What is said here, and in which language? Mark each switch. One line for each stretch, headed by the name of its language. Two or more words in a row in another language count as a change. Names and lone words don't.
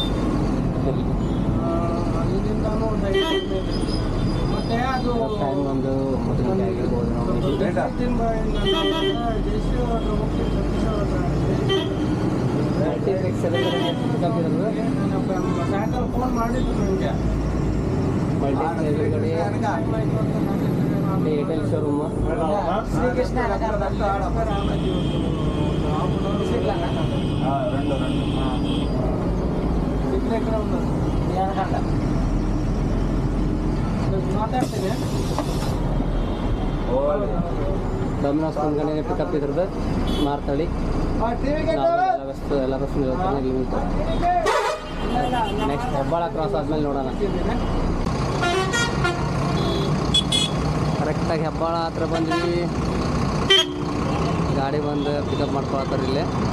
Kannada: ಟೈಮ್ ಒಂದು 9 ಗಂಟೆ ಆಗಿರ್ಬೋದು. ಸಾಯಂಕಾಲ ಫೋನ್ ಮಾಡಿದ್ರು ನನಗೆ. ಏರ್ಟೆಲ್ ಶೋರೂಮ್
Telugu: శ్రీకృష్ణ ఎక్కడ ఉన్నారు మాట్లాడుతుంది.
Kannada: ಡೊಮಿನೋಸ್ ಮುಂದ್ಗಡೆ ಪಿಕಪ್ ಇದ್ರದ್ದು ಮಾರ್ತಳಿ ಎಲ್ಲ ಬಸ್ ಲಿಮಿಟ್. ನೆಕ್ಸ್ಟ್ ಹೆಬ್ಬಾಳ ಕ್ರಾಸ್ ಆದಮೇಲೆ ನೋಡೋಣ. ಕರೆಕ್ಟಾಗಿ ಹೆಬ್ಬಾಳ ಹತ್ರ ಬಂದ್ವಿ. ಗಾಡಿ ಬಂದು ಪಿಕಪ್ ಮಾಡ್ಕೊಳತ್ತಾರೆ ಇಲ್ಲೇ.